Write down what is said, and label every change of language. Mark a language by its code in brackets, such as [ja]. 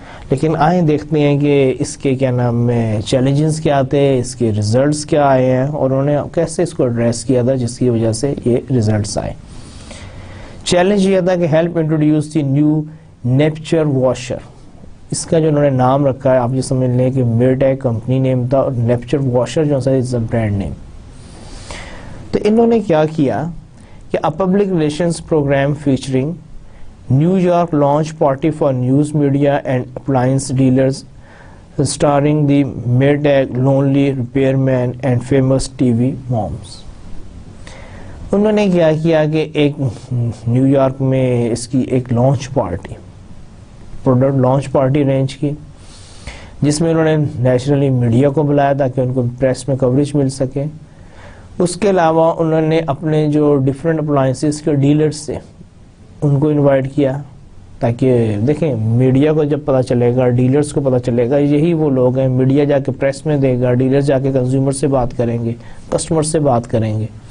[ur] لیکن آئیں دیکھتے ہیں کہ اس کے کیا نام ہے چیلنجز کیا آتے ہیں، اس کے ریزلٹس کیا آئے ہیں، اور انہوں نے کیسے اس کو ایڈریس کیا تھا جس کی وجہ سے یہ ریزلٹس آئے. چیلنج یہ تھا کہ [en] Help introduce the new Neptune washer. [ur] اس کا جو انہوں نے نام رکھا ہے آپ یہ سمجھ لیں کہ میرٹیگ کمپنی نیم تھا اور نیپچر واشر جو ہے برانڈ نیم. تو انہوں نے کیا کیا کہ [en] a public relations program featuring New York launch party for news media and appliance dealers starring the Maytag lonely repairman and famous TV moms. [ur] انہوں نے کیا کیا کہ ایک نیو یارک میں اس کی ایک launch party, product launch party arrange کی، جس میں انہوں نے نیچرلی میڈیا کو بلایا تاکہ ان کو پریس میں کوریج مل سکے. اس کے علاوہ انہوں نے اپنے جو ڈفرینٹ اپلائنسز کے ڈیلرز سے ان کو انوائٹ کیا تاکہ دیکھیں میڈیا کو جب پتہ چلے گا، ڈیلرز کو پتہ چلے گا، یہی وہ لوگ ہیں، میڈیا جا کے پریس میں دے گا، ڈیلرز جا کے کنزیومر سے بات کریں گے، کسٹمر سے بات کریں گے.